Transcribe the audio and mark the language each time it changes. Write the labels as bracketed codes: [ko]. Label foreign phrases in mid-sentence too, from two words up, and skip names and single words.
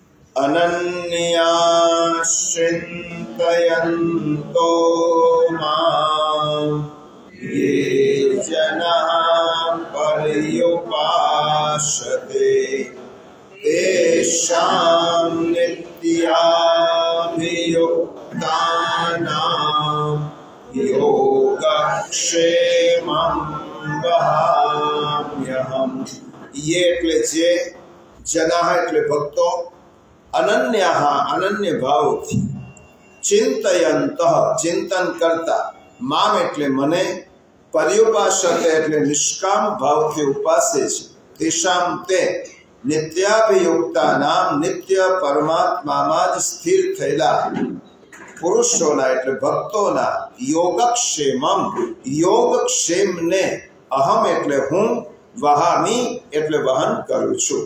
[sa] अनन्याश्चिन्तयन्तो मां ये जनाः पर्युपासते तेषां नित्याभियुक्तानां योगक्षेमं वहाम्यहम्। [gu] ये એટલે જે જનાહ એટલે ભક્તો, અનન્યઃ અનન્ય ભાવથી, ચિંતયંતઃ ચિંતન કરતા, મામ એટલે મને, પર્યુપાસતે એટલે નિષ્કામ ભાવથી ઉપાસે છે, તેષામ તે નિત્યાભિયુક્તાનામ નિત્ય પરમાત્મામાં જ સ્થિર થયેલા પુરુષોના એટલે ભક્તોના યોગક્ષેમમ યોગક્ષેમને અહમ એટલે હું, વહામી એટલે વહન કરું છું।